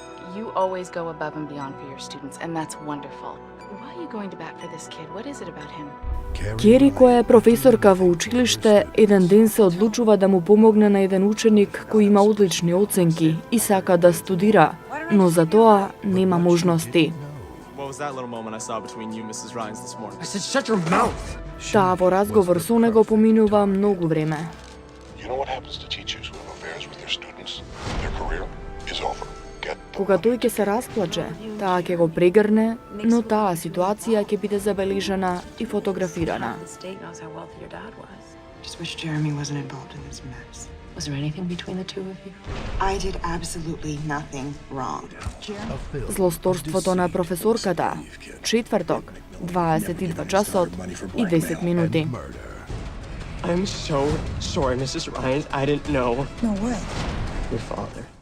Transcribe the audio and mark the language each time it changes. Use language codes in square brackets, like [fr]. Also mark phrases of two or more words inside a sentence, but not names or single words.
[en] You always go above and beyond for your students, and that's wonderful. Why are you going to bat for this kid? What is it about him? [mk] Кери, која е професорка во училиште, еден ден се одлучува да му помогне на еден ученик кој има одлични оценки и сака да студира, но за тоа нема можности. Таа во разговор со него поминува многу време. Кога тој ќе се расплаче, таа ќе го прегрне, но таа ситуација ќе биде забележана и фотографирана. [en] Just wish Jeremy wasn't involved in this mess. Was there anything between the two of you? I did absolutely nothing wrong. [mk] Злосторството на професорката. Четврток, 22 часот и 10 минути. [en] I'm so sorry, Mrs. Ryan. I didn't know. No what? Your father.